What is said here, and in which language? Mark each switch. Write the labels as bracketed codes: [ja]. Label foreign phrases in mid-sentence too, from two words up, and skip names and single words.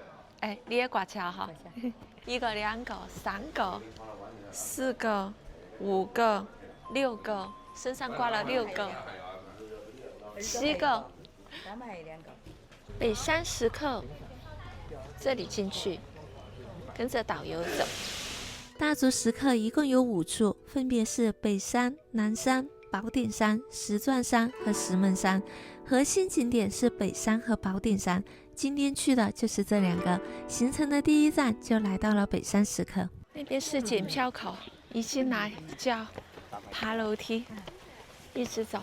[zh] 哎，你也掛起來哈。1個、2個、3個、4個、5個、6個，身上掛了6個、7個。北山石刻，這裡進去，跟着導遊走。大足石刻一共有5處，分別是北山、南山、寶典山、石鑽山和石門山。核心景點是北山和寶典山， 今天去的就是这2個，行程的第一站就來到了北山石刻。那邊是檢票口，一進來就要爬樓梯，一直走。